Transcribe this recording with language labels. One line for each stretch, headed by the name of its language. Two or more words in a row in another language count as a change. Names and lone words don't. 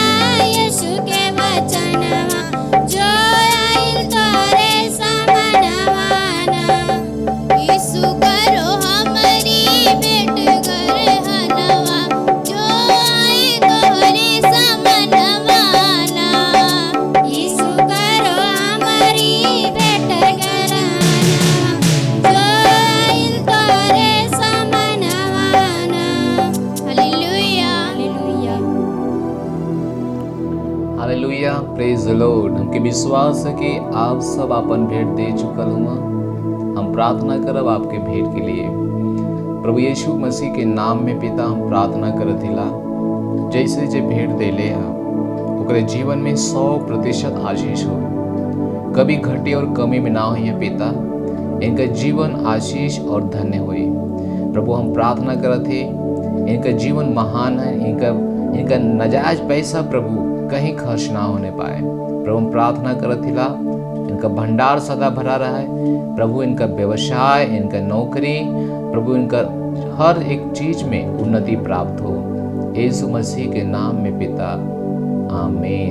Bhojpuri: यीशु के वचनवा जो आई तोहरे समनवाना यीशु करो हमारी भेंट गरहनवा जो आई तोहरे समनवाना यीशु करो हमारी भेंट गरहनवा जो आई तोहरे समनवाना हालेलुया हालेलुया हालेलुया,
English: प्रेज द लॉर्ड।
Bhojpuri: हमके विश्वास है कि आप सब अपन भेंट दे चुकल हुआ। हम प्रार्थना करब आपके भेंट के लिए। प्रभु यीशु मसीह के नाम में पिता हम प्रार्थना करत हिला जैसे जे भेंट देले हा ओकरे जीवन में 100% आशीष हो, कभी घटे और कमी में ना हो पिता। इनका जीवन आशीष और धन्य होई। प्रभु हम प्रार्थना करत थे इनका जीवन महान है, इनका नजायज पैसा प्रभु कहीं खर्च ना होने पाए। प्रभु हम प्रार्थना करत हिला इनका भंडार सदा भरा रहा है प्रभु, इनका व्यवसाय, इनका नौकरी प्रभु, इनका हर एक चीज में उन्नति प्राप्त हो यीशु मसीह के नाम में पिता, आमीन।